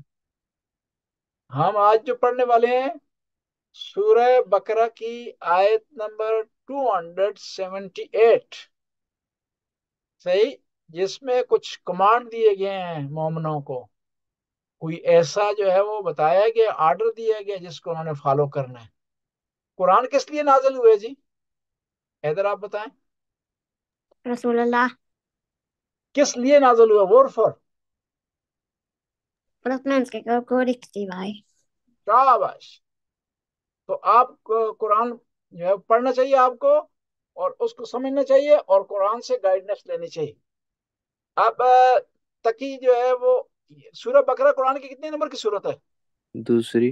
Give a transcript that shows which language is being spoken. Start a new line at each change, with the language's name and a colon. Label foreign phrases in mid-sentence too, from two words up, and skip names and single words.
Urdu: ہم آج جو پڑھنے والے ہیں سورہ بقرہ کی آیت نمبر 278، صحیح، جس میں کچھ کمانڈ دیے گئے ہیں مومنوں کو. کوئی ایسا جو ہے وہ بتایا گیا، آرڈر دیا گیا جس کو انہوں نے فالو کرنا ہے. قرآن کس لیے نازل ہوئے جی، ادھر آپ بتائیں. رسول اللہ, کس لیے نازل ہوا، ور فار.
Swedish: för att mänskligheten går riktig väg.
Urdu: شاباش. تو آپ قرآن جو ہے پڑھنا چاہیے آپ کو، اور اس کو سمجھنا چاہیے، اور قرآن سے گائیڈنس لینی چاہیے. اب تکی جو ہے وہ سورہ بقرہ قرآن کی کتنے نمبر کی سورت ہے, دوسری.